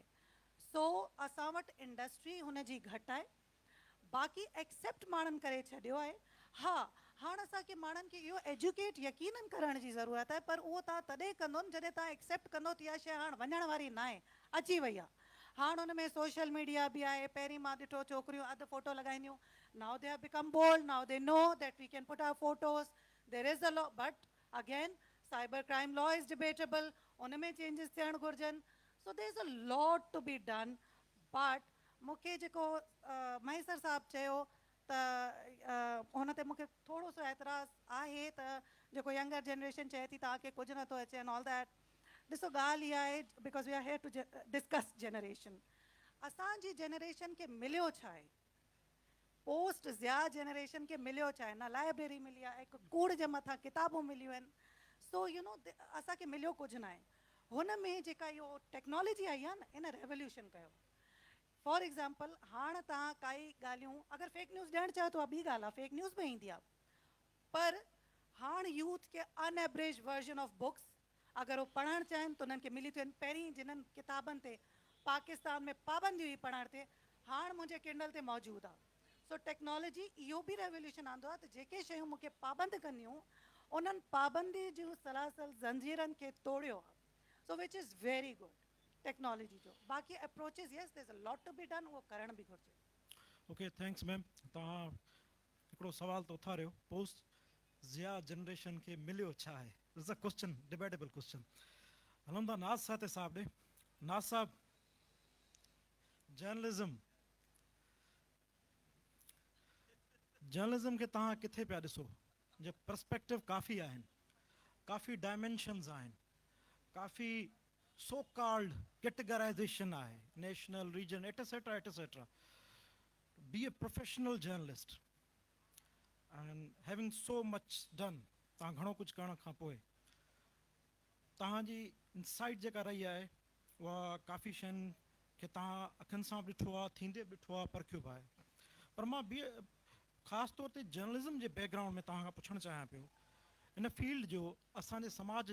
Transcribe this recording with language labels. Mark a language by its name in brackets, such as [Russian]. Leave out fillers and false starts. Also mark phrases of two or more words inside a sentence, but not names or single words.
[Sindhi] सो असां वटि इंडस्ट्री हुनजी घटि आहे, बाक़ी एक्सेप्ट माण्हुनि करे छॾियो आहे. हा, हाणे असांखे माण्हुनि खे इहो एजुकेट यकीननि करण जी ज़रूरत आहे, पर उहो तव्हां तॾहिं कंदो न जॾहिं तव्हां एक्सेप्ट कंदो त इहा शइ हाणे वञण वारी न आहे, अची वई आहे. हाणे हुन में [English] social media [Sindhi] बि आहे. पहिरीं मां ॾिठो छोकिरियूं अधु फ़ोटो लॻाईंदियूं. [English] Now they have become bold, now they know that we can put our photos. There is a law, but again cyber crime law is debatable, [Sindhi] उन में चेंजिस थियणु घुरिजनि. [English] So there is a lot to be done. [Sindhi] बट मूंखे जेको महेसर साहब चयो त हुन ते मूंखे थोरो सो एतिराज़ आहे त जेको [English] younger generation [Sindhi] चए थी तव्हांखे कुझु नथो अचे [English] and all that. [Sindhi] ॾिसो ॻाल्हि इहा आहे, [English] because we are here to discuss generation. [Sindhi] असांजी जनरेशन खे मिलियो छा आहे? [English] post Zia generation [Sindhi] खे मिलियो छा आहे? न लाइब्रेरी मिली आहे, हिकु कूड़ जे मथां किताबूं मिलियूं आहिनि. [English] so you know [Sindhi] असांखे मिलियो कुझु न आहे. हुन में जेका इहो टेक्नोलॉजी आई आहे न, इन रेवोल्यूशन कयो. [English] for example, [Sindhi] हाणे तव्हां काई ॻाल्हियूं अगरि [English] fake news [Sindhi] ॾियणु चाहियो त उहा ॿी ॻाल्हि आहे, [English] fake news [Sindhi] में ईंदी आहे. पर हाणे यूथ खे [English] unabridged version of books [Sindhi] अगरि उहो पढ़णु चाहिनि त उन्हनि खे मिली थियूं आहिनि. पहिरीं जिन्हनि किताबनि ते पाकिस्तान में पाबंदी हुई पढ़ण ते, हाणे मुंहिंजे किंडल ते मौजूदु आहे. सो टेक्नोलॉजी इहो बि रेवोल्यूशन आंदो आहे त जेके शयूं मूंखे पाबंद करनियूं उन्हनि पाबंदी जूं सलासल ज़ंजीरनि खे तोड़ियो आहे. [English] So which is very good technology [Sindhi] जो. बाक़ी [English] approaches yes there is a lot to be done, [Sindhi] उहो करण बि घुरिजे. [English] okay thanks ma'am. [Sindhi] तव्हां हिकिड़ो सवाल त उथारियो, [English] post Zia generation [Sindhi] खे मिलियो छा आहे. [English] is a question, debatable question. [Sindhi] हलूं था नाज़ साते साहब ॾे. नाज़ साहब, जर्नलिज्म खे तव्हां किथे पिया ॾिसो? जे पर्सपेक्टिव काफ़ी आहिनि, काफ़ी डायमेंशन्स आहिनि, काफ़ी [English] so called categorization [Sindhi] आहे, नेशनल, [English] region, etcetera etcetera. Be a professional journalist and having so much done, [Sindhi] तव्हां घणो कुझु करण खां पोइ तव्हांजी इंसाइट जेका रही आहे उहा काफ़ी शयुनि खे तव्हां अखियुनि सां बि ॾिठो आहे, थींदे बि ॾिठो आहे, परखियो बि आहे. पर मां ख़ासि तौर ते जर्नलिज़म जे बैकग्राउंड में तव्हां खां पुछणु चाहियां पियो, इन फील्ड जो असांजे समाज